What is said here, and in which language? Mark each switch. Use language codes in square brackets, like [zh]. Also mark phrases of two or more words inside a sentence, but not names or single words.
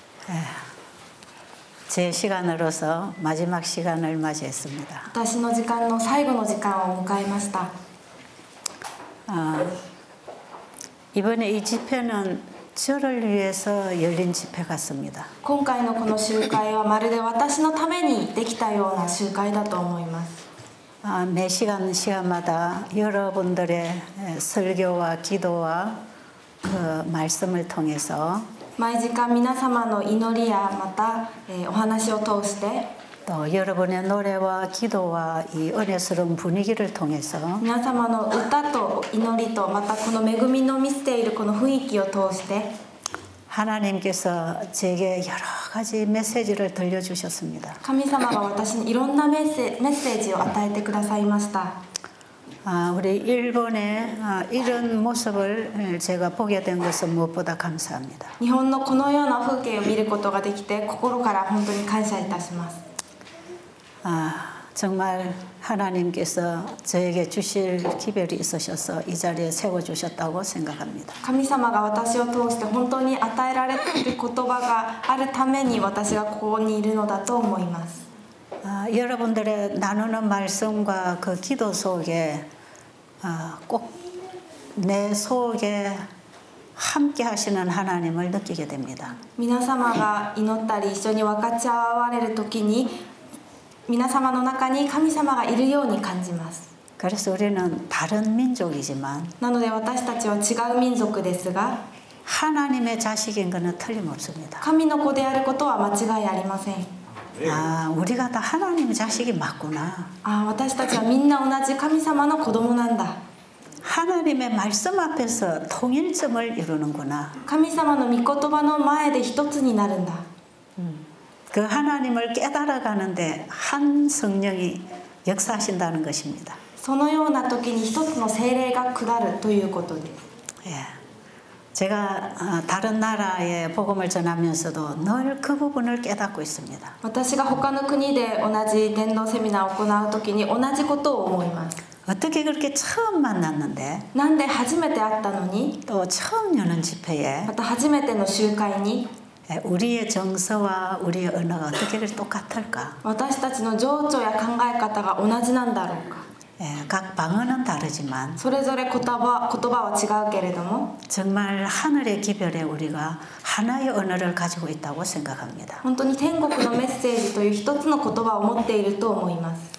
[ko] 제 시간으로서 마지막 시간을 맞이했습니다. [ja] 私の時間の最後の時間を迎えました。 [ko] 이번에 이 집회는 저를 위해서 열린 집회 같습니다. [ja] 今回のこの集会はまるで私のためにできたような集会だと思います。 [ko] 매 시간마다 여러분들의 설교와 기도와 그 말씀을 통해서 [ja] 毎時間皆様の祈りやまた、お話を通して [ko] 또 여러분의 노래와 기도와 이 은혜스러운 분위기를 통해서 [ja] 皆様の歌と祈りとまたこの恵みの見せているこの雰囲気を通して [ko] 하나님께서 제게 여러 가지 메시지를 들려주셨습니다. [ja] 神様が私にいろんなメッセージを与えてくださいました。 [ko] 우리 일본의 이런 모습을 제가 보게 된 것은 무엇보다 감사합니다. [ja] 日本のこのような風景を見ることができて心から本当に感謝いたします。 [ko] 정말 하나님께서 저에게 주실 기별이 있으셔서 이 자리에 세워주셨다고 생각합니다. [ja] 神様が私を通して本当に与えられている言葉があるために私がここにいるのだと思います。 [ko] 여러분들의 나누는 말씀과 그 기도 속에 꼭 내 속에 함께 하시는 하나님을 느끼게 됩니다. [ja] 皆様が祈ったり一緒に分かち合われる時に皆様の中に神様がいるように感じます。 [ko] 그래서 우리는 다른 민족이지만 [ja] なので私たちは違う民族ですが [ko] 하나님의 자식인 것은 틀림없습니다. [ja] 神の子であることは間違いありません。 [ko] 우리가 다 하나님의 자식이 맞구나. [ja] 私たちはみんな同じ神様の子供なんだ。 [ko] 하나님의 말씀 앞에서 통일점을 이루는구나. [ja] 神様の御言葉の前で一つになるんだ。 [ko] 그 하나님을 깨달아가는데 한 성령이 역사하신다는 것입니다. [ja] そのような時に一つの聖霊が下るということです。 [ko] 제가 다른 나라에 복음을 전하면서도 늘 그 부분을 깨닫고 있습니다. [ja] 私が他の国で同じ伝道セミナーを行う時に同じことを思います。 [ko] 어떻게 그렇게 처음 만났는데 [ja] なんで初めて会ったのに [ko] 또 처음 여는 집회에 [ja] また初めての集会に [ko] 우리의 정서와 우리의 언어가 어떻게 똑같을까? [ja] 私たちの情緒や考え方が同じなんだろうか。 [ko] 각 방언은 다르지만 [ja] それぞれ言葉は違うけれども [ko] 정말 하늘의 기별에 우리가 하나의 언어를 가지고 있다고 생각합니다. [ja] 本当に天国のメッセージという一つの言葉を持っていると思います。